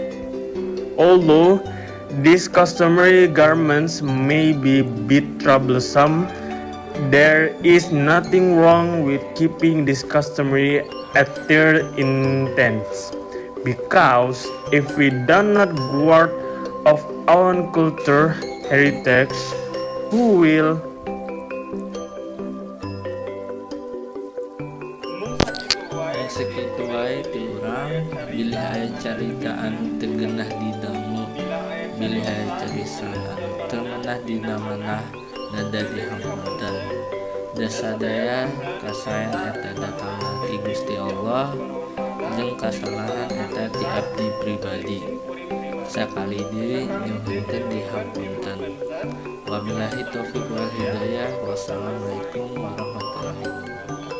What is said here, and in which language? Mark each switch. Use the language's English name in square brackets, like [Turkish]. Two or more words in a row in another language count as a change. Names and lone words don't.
[English] Although these customary garments may be a bit troublesome, there is nothing wrong with keeping this customary attire intense, because if we do not guard of our culture heritage, who will? [Sundanese] Sekitu wae ti urang, bilih aya carita anu teu geunah didangu, bilih aya carita anu teu meunah dina-meunah nada dihampunten. Da sadaya kasaen eta datangna ti Gusti Allah jeung kasalahan eta ti abdi pribadi. Sakali deui nyuhunkeun dihampunten. [Arabic] وبالله التوفيق والهداية. والسلام عليكم ورحمة الله وبركاته.